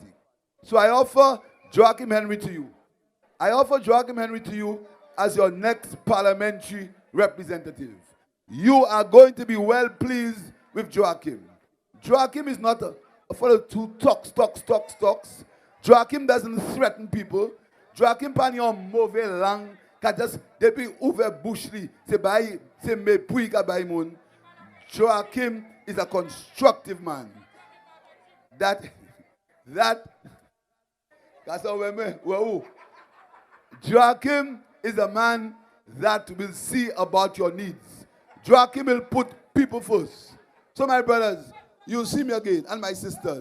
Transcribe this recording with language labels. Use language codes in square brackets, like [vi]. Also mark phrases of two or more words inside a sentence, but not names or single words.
[en] So I offer Joachim Henry to you. I offer Joachim Henry to you as your next parliamentary representative. You are going to be well pleased with Joachim. Joachim is not a fellow who talks. Joachim doesn't threaten people. [acf] Joachim pan yon mauvais lang, ka just depuis ouvert bouche li, c'est mépris ka bay moun. [en] Joachim is a constructive man. That's how we Joachim is a man that will see about your needs. Joachim will put people first. So my brothers, you'll see me again, and my sisters.